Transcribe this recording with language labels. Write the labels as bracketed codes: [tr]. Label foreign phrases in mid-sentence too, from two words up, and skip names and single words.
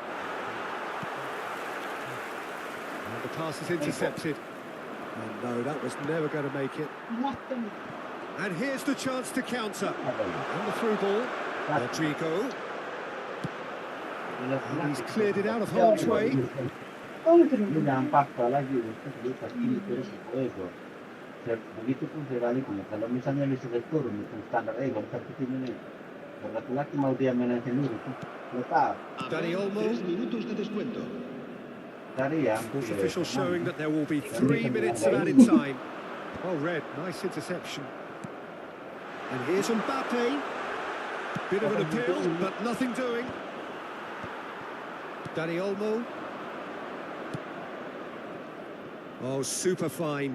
[en] And the pass is intercepted. And no, that was never going to make it. And here's the chance to counter. And the through ball. Rodrigo. And he's cleared it out of harm's way. [id] Begitu pun sebaliknya, kalau misalnya di struktur standar ego seperti ini, laki-laki mau dia main sendiri, lepas. [en] Dani Olmo. [es] 3 minutos de descuento. [id] Dari yang [en] Sports officials showing that there will be 3 minutes of added time. Well read, nice interception. And here's Mbappe. Bit of an appeal, but nothing doing. Dani Olmo. Oh, super find.